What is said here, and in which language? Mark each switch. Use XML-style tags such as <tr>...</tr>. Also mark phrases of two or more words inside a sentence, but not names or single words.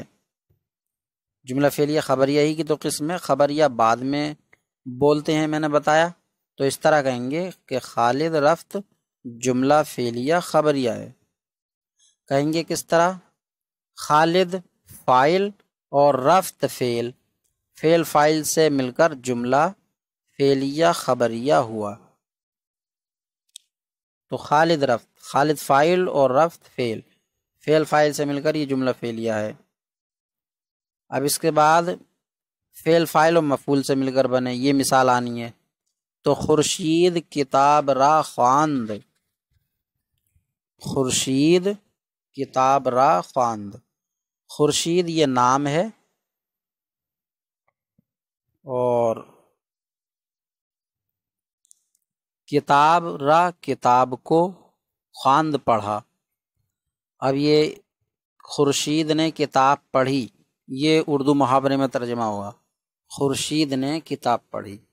<ur>جملہ فعلیہ خبریہ ہی کی تو قسم ہے، خبریہ بعد میں بولتے ہیں، میں نے بتایا۔ تو اس طرح کہیں گے کہ خالد رفت جملہ فعلیہ خبریہ ہے۔ کہیں گے کس طرح؟ خالد فاعل اور رفت فعل، فعل فاعل سے مل کر جملہ فعلیہ خبریہ ہوا۔ تو خالد رفت، خالد فاعل اور رفت فعل، فعل فاعل سے مل کر یہ جملہ فعلیہ ہے۔ اب اس کے بعد فعل فاعل اور مفعول سے مل کر بنے، یہ مثال آنی ہے۔</ur> <fa>تو خورشید کتاب را خواند، خورشید کتاب را خواند۔</fa> <ur>خورشید یہ نام ہے اور</ur> <fa>کتاب را</fa> <ur>کتاب کو، خواند پڑھا۔ اب یہ خورشید نے کتاب پڑھی، یہ اردو محاورے میں ترجمہ ہوا، خورشید نے کتاب پڑھی۔</ur>